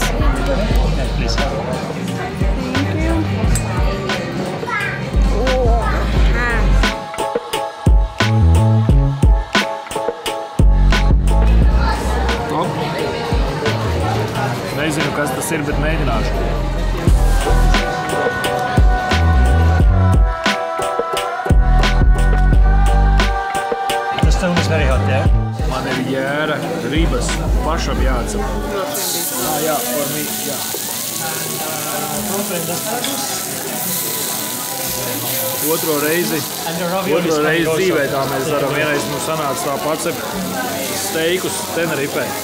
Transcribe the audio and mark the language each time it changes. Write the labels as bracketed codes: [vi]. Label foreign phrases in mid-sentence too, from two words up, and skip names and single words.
[en] Okay, please. Thank you. [lv] Nezinu, kas tas ir, bet mēģināšu. [en] The stone is very hot, yeah? [lv] Man ir jēra, ribas, pašam jāatcep. Jā, par mī, jā. Otro reizi dzīvē tā mēs darām. Vienreiz mums sanāca tā pacep steikus Tenerifē.